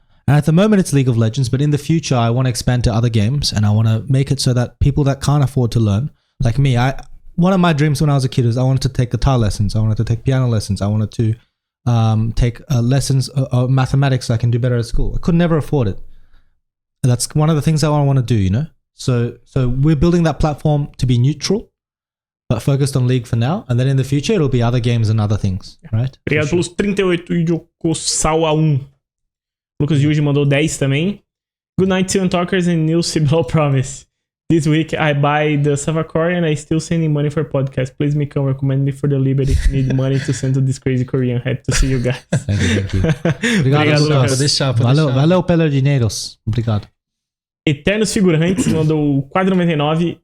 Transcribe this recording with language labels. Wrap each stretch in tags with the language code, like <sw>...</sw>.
<en>And at the moment it's League of Legends, but in the future I want to expand to other games and I want to make it so that people that can't afford to learn, like me, one of my dreams when I was a kid is I wanted to take guitar lessons, I wanted to take piano lessons, I wanted to take lessons of mathematics so I can do better at school. I could never afford it. That's one of the things I want to do, you know? So we're building that platform to be neutral, but focused on League for now. And then in the future, it'll be other games and other things, right?</en> <pt>Obrigado pelos 38 Yokossawa 1. Lucas Yuji mandou 10 também.</pt> <en>Good night, SeeEl and Tockers and new SeeEl promise. This week, I buy the Savacor and I still sending money for podcast. Please, MICAO, recommend me for the Liberty. Need money to send to this crazy Korean. Had to see you guys. Thank you.</en> <pt>Obrigado, Lucas. Vou deixar. Valeu pelo dinheiros. Obrigado. Eternos Figurantes mandou 4,99.</pt>